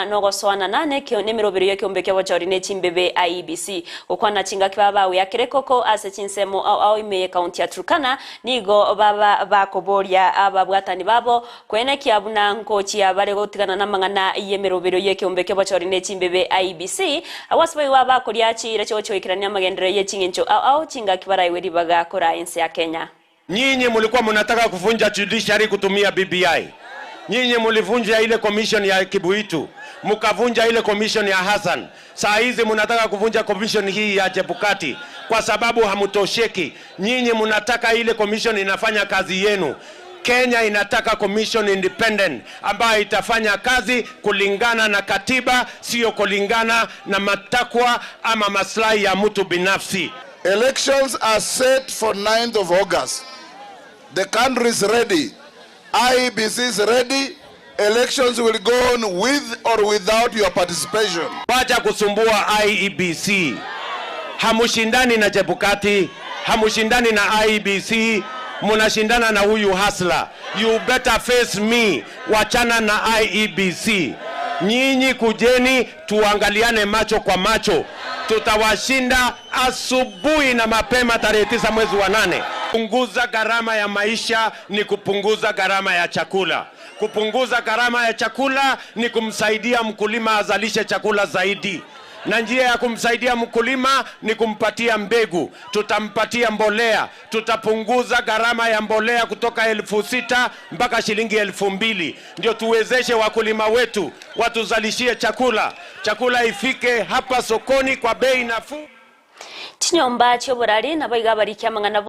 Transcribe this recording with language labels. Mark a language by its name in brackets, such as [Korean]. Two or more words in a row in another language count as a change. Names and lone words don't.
[Gusii] nogoswana nane kyo nemero biro yake ombeke wachori ne chimbebe IEBC okwana chinga kibaba yakirekoko ase chinsemo au ime county ya Turkana nigo baba bakoboria ababwatani babo kwene kyabuna nkochi abare gotigana namangana yemero biro yake ombeke wachori ne chimbebe IEBC awasbai wa bakuriachi iracho ikirania magendere yechingencho au chinga kibara iweri baga kora ensi ya Kenya. [Swahili] Nyinyi mulikuwa mnataka kuvunja judiciary kutumia BBI. Nyinyi mulivunja ile commission ya Kibuitu, mukavunja ile commission ya Hassan. Saa hizi mnataka kuvunja commission hii ya Chebukati kwa sababu hamutosheki. Nyinyi mnataka ile commission inafanya kazi yenu. Kenya inataka [English] commission independent [Swahili] ambayo itafanya kazi kulingana na katiba, sio kulingana na matakwa ama maslahi ya mtu binafsi. [English] Elections are set for 9th of August. The country is ready. IEBC is ready. Elections will go on with or without your participation. [Swahili] Wacha kusumbua IEBC. Hamushindani na Chebukati, hamushindani na IEBC. Munashindana na huyu hasla. [English] You better face me. [Swahili] Wachana na IEBC. Nyinyi kujeni tuangaliane macho kwa macho. Tutawashinda asubuhi na mapema tarehe 9 mwezi wa 8. Kupunguza gharama ya maisha ni kupunguza gharama ya chakula. Kupunguza gharama ya chakula ni kumsaidia mkulima azalishe chakula zaidi. Na njia ya kumsaidia mkulima ni kumpatia mbegu, tutampatia mbolea, tutapunguza gharama ya mbolea kutoka 6,000 mpaka shilingi 2,000. Ndio tuwezeshe wakulima wetu watuzalishie chakula. Chakula ifike hapa sokoni kwa bei nafuu. [Gusii] Chinyomba choborari na baiga bari kyamangana